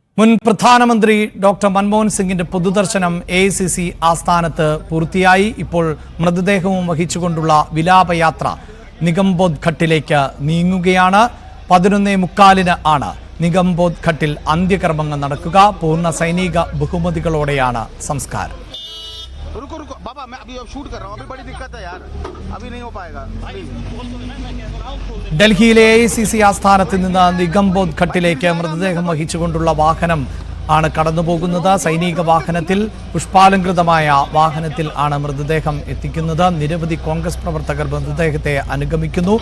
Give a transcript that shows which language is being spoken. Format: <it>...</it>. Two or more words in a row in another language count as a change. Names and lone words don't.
<ml>മുൻ പ്രധാനമന്ത്രി ഡോക്ടർ മൻമോഹൻ സിംഗിന്റെ പൊതുദർശനം AICC ആസ്ഥാനത്ത് പൂർത്തിയായി. ഇപ്പോൾ മൃതദേഹവും വഹിച്ചുകൊണ്ടുള്ള വിലാപയാത്ര നിഗംബോധ് ഘട്ടിലേക്ക് നീങ്ങുകയാണ്. 11:45 ആണ് നിഗംബോധ് ഘട്ടിൽ അന്ത്യകർമ്മങ്ങൾ നടക്കുക. പൂർണ്ണ സൈനിക ബഹുമതികളോടെയാണ് സംസ്കാരം.</ml> <hi>बाबा मैं अभी शूट कर रहा हूं, अभी बड़ी दिक्कत है यार, अभी नहीं हो पाएगा.</hi> <ml>ഡൽഹിയിലെ AICC ആസ്ഥാനത്ത് നിന്ന് നിഗംബോധ് ഘട്ടിലേക്ക് മൃതദേഹം വഹിച്ചുകൊണ്ടുള്ള വാഹനം ആണ് കടന്നുപോകുന്നത്. സൈനിക വാഹനത്തിൽ, പുഷ്പാലങ്കൃതമായ വാഹനത്തിൽ ആണ് മൃതദേഹം എത്തിക്കുന്നത്. നിരവധി കോൺഗ്രസ് പ്രവർത്തകർ മൃതദേഹത്തെ അനുഗമിക്കുന്നു.</ml>